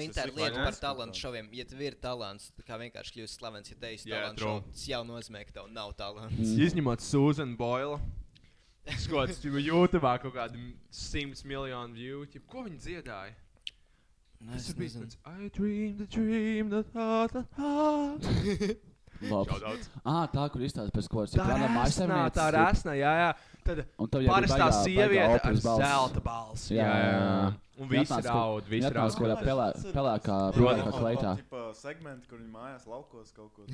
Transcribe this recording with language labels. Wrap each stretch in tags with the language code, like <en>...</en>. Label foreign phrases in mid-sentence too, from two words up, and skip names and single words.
<lv>Viņi tā ir lieta par talantu šoviem. Ja tev ir talants, tā kā vienkārši kļūst slavens, ja tev ir talants šov, tas jau nozīmē, ka tev nav talants. Izņemot Susan Boyle. Skots, YouTubā kaut kādi 100 miljonu view. Ko viņi dziedāja? Es nezinu.</lv> <en>I dreamed a dream that</en> <lv>Labs. Tā, kur izstāst pēc kaut kāds. Tā rasnā, jā. Tad parastā sieviete ar zelta balsi. Jā. Un visi raud, visi raud. Pelēkā kleitā. Segmenti, kur viņi mājās laukos kaut ko.</lv>